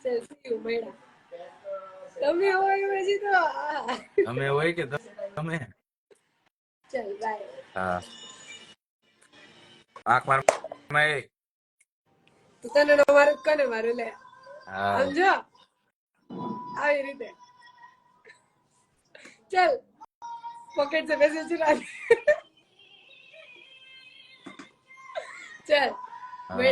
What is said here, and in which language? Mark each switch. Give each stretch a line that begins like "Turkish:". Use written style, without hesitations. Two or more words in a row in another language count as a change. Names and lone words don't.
Gujarati: ચલ
English: see you
Gujarati: મેડા. તમે હોય પછી તો અમે હોય કે તમે? ચલ બાય. હા, આંખ માર. તું તને નો મારું કને મારું લે. હા, સમજો આવી રીતે.
Hindi: चल पॉकेट से पैसे चुरा ले. चल
Gujarati: હા.